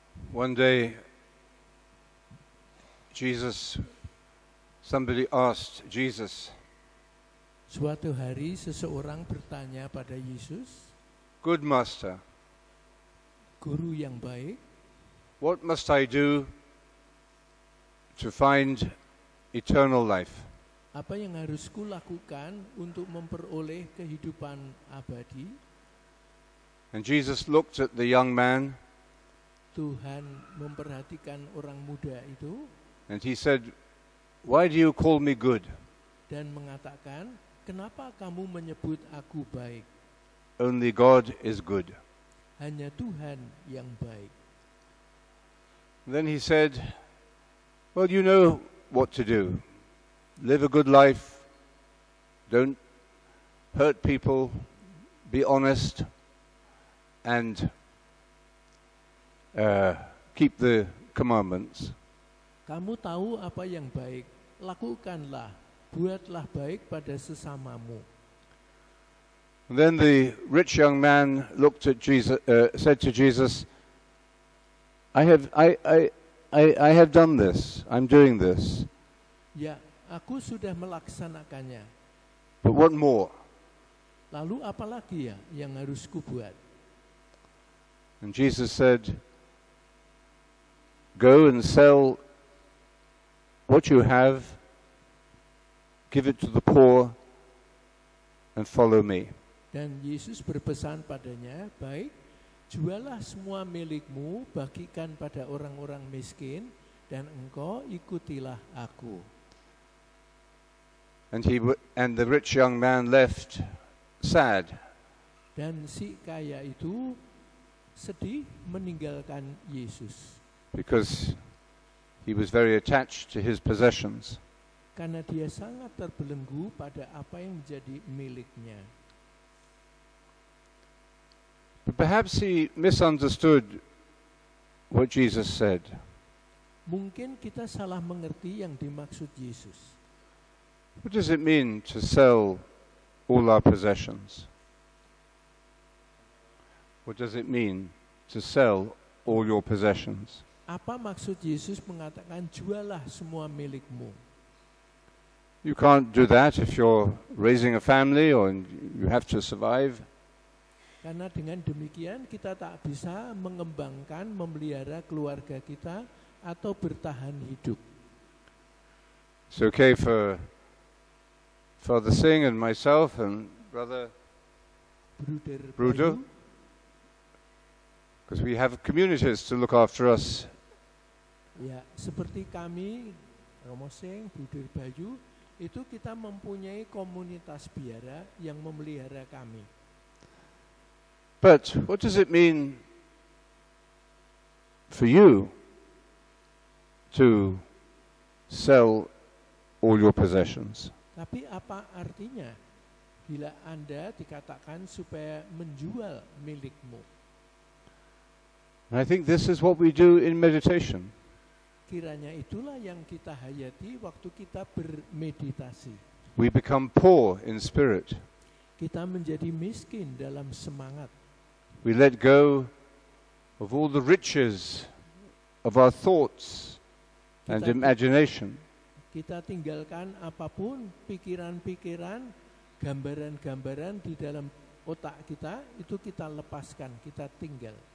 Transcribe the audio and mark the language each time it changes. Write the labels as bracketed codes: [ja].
[en] One day, somebody asked Jesus, [id] suatu hari seseorang bertanya pada Yesus, [en] "Good master, [id] guru yang baik, [en] what must I do to find eternal life? [id] Apa yang harus kulakukan untuk memperoleh kehidupan abadi? [en] And Jesus looked at the young man [id] Tuhan memperhatikan orang muda itu [en] and he said, "Why do you call me good? [id] dan mengatakan, kenapa kamu menyebut aku baik? [en] Only God is good." [id] Hanya Tuhan yang baik. [en] Then he said, "Well, you know what to do. Live a good life. Don't hurt people. Be honest. And keep the commandments." [id] Kamu tahu apa yang baik, lakukanlah, buatlah baik pada sesamamu. [en] And then the rich young man looked at Jesus, said to Jesus, I have done this. I'm doing this. [id] Ya, aku sudah melaksanakannya. [en] But what more? [id] Lalu apa lagi ya yang harus kubuat? [en] And Jesus said, "Go and sell what you have, give it to the poor, and follow me." [id] Dan Yesus berpesan padanya, baik, jualah semua milikmu, bagikan pada orang-orang miskin, dan engkau ikutilah aku. [en] And the rich young man left sad. [id] Dan si kaya itu sedih meninggalkan Yesus. [en] Because he was very attached to his possessions. [id] Karena dia sangat terbelenggu pada apa yang menjadi miliknya. [en] But perhaps he misunderstood what Jesus said. [id] Mungkin kita salah mengerti yang dimaksud Yesus. [en] What does it mean to sell all our possessions? What does it mean to sell all your possessions? [id] Apa maksud Yesus mengatakan jualah semua milikmu? [en] You can't do that if you're raising a family or you have to survive. [id] Karena dengan demikian kita tak bisa mengembangkan, memelihara keluarga kita atau bertahan hidup. [en] It's okay for Father Singh and myself and Brother Bruder, because we have communities to look after us. [id] Ya, seperti kami, Romo Singh, Bruder Bayu, itu kita mempunyai komunitas biara yang memelihara kami. [en] But what does it mean for you to sell all your possessions? [id] Tapi apa artinya bila Anda dikatakan supaya menjual milikmu? [en] And I think this is what we do in meditation. [id] Kiranya itulah yang kita hayati waktu kita bermeditasi. [en] We become poor in spirit. [id] Kita menjadi miskin dalam semangat. [en] We let go of all the riches of our thoughts and imagination. [id] Kita tinggalkan apapun pikiran-pikiran, gambaran-gambaran di dalam otak kita, itu kita lepaskan, kita tinggal.